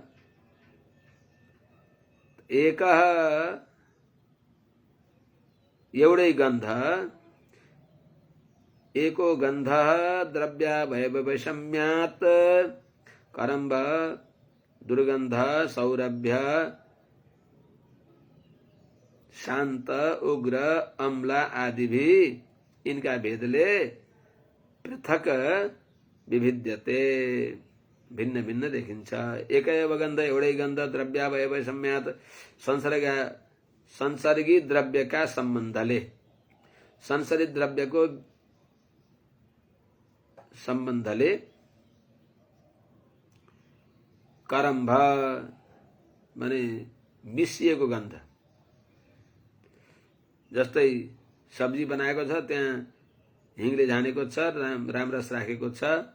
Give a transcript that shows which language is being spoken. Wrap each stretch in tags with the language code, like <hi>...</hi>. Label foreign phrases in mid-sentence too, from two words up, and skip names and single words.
<ne>एक एउटै गन्ध एको गन्ध</ne> <sa>द्रव्यावय वैषम्यात्</sa> <ne>करम्ब दुर्गन्ध सौरभ्य शांत उग्र अम्ल आदि</ne> <hi>भी इनका</hi> <ne>भेदले पृथक विभिद्यते भिन्न भिन्न देखिन्छ।</ne> <sa>एकैव गन्ध</sa> <ne>एउटै गन्ध</ne> <sa>द्रव्यावय वैषम्यात्</sa> <ne>संसर्गी द्रव्यका सम्बन्धले संसरित द्रव्यको सम्बन्धले करम्भ माने मिसिएको गन्ध जस्तै सब्जी बनाएको छ त्यहाँ हिङले झानेको छ रामरस राखेको छ।</ne>